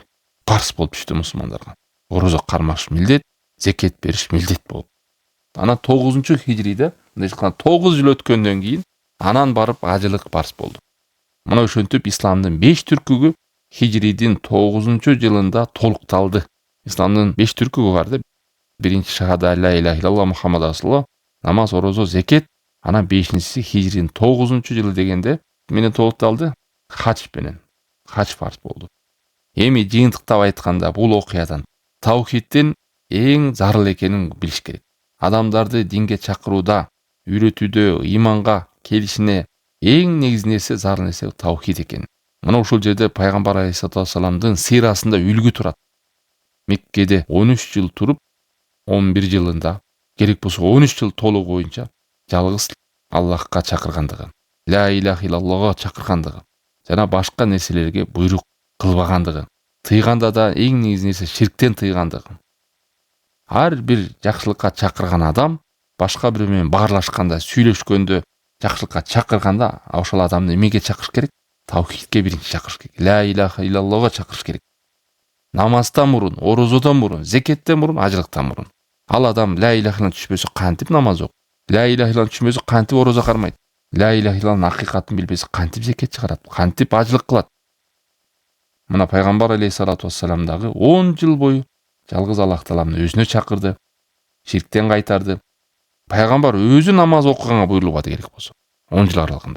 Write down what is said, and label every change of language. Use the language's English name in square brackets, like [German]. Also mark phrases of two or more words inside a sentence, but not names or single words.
[Kyrgyz] Парс болуп түштү мусулмандарга. Орозо кармаш милдет, зекет бериш милдет болуп. Анан 9-хижриде, мындай айтканда 9 жыл өткөндөн кийин анан барып ажылык парс болду. Мына ошентип исламдын 5 түркүгү хижридин 9-жылында толукталды. Исламдын 5 түркүгү бар да. [Arabic] Биринчи شهادة لا إله إلا الله محمد رسول الله, [Kyrgyz] намаз, орозо, зекет. Анан 5-си хижридин 9-жылы дегенде менен толукталды, хадж менен. Хадж фарз болду. Эми жыйынтыктап айтканда бул окуядан таухиддин эң зарыл экенин билиш керек. Адамдарды динге чакырууда, үйрөтүүдө, иманга келишине эң негизги нерсе, зарыл нерсе таухид экен. Мына ушул жерде пайгамбар [Arabic] عليه الصلاة والسلام [Kyrgyz] сыйрасында үлгү турат. Меккеде 13 жыл туруп, 11 жылында, керек болсо 13 жыл толугу боюнча жалгыз Аллахка чакыргандыгы, [Arabic] لا إله إلا الله [Kyrgyz] чакыргандыгы, жана башка нерселерге буйрук кылбагандыгы, тыйганда да эң негизги нерсе ширктен тыйгандыгы. Ар бир жакшылыкка чакырган адам башка бирөө менен баарлашканда, сүйлөшкөндө, жакшылыкка чакырганда ошол адамды эмеге чакырыш керек? Таухидке биринчи чакырыш керек. [Arabic] لا إله إلا الله [Kyrgyz] чакырыш керек. Намаздан мурун, орозодон мурун, зекеттен мурун, ажылыктан мурун. Ал адам [Arabic] لا إله إلا الله [Kyrgyz] түшпөсө кантип намаз окуйт? [Arabic] لا إله إلا الله [Kyrgyz] түшмөсө кантип орозо кармайт? [Arabic] لا إله إلا الله [Kyrgyz] акыйкатын билбесе кантип зекет чыгарат? Кантип ажылык кылат? Мына пайгамбар [Arabic] عليه الصلاة والسلام [Kyrgyz] дагы 10 жыл бою жалгыз Аллах Тааланы өзүнө чакырды, ширктен кайтарды. Пайгамбар өзү намаз окуганга буйрулбады керек болсо. 10 жыл аралыгында.